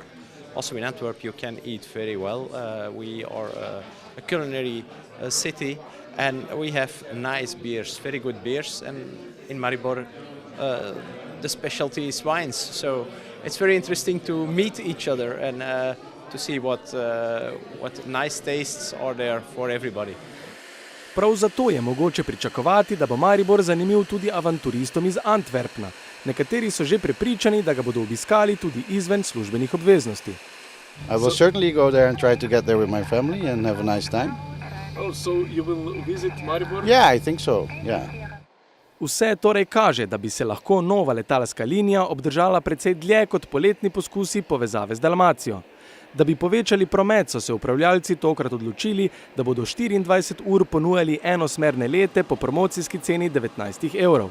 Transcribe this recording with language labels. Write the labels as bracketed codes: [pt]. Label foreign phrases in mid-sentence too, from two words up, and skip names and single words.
[en] Also in Antwerp you can eat very well. We are a culinary city and we have nice beers, very good beers. And in Maribor the specialty is wines. So it's very interesting to meet each other and to see what nice tastes are there for everybody. [sl] Prav zato je mogoče pričakovati, da bo Maribor zanimiv tudi avanturistom iz Antwerpna. Nekateri so že prepričani, da ga bodo obiskali tudi izven službenih obveznosti. [en] I will certainly go there and try to get there with my family and have a nice time. Oh, so you will visit Maribor? Yeah, I think so. Yeah. [sl] Vse torej kaže, da bi se lahko nova letalska linija obdržala precej dlje kot poletni poskusi povezave z Dalmacijo. Da bi povečali promet, so se upravljalci tokrat odločili, da bodo 24 ur ponujali enosmerne lete po promocijski ceni 19 evrov.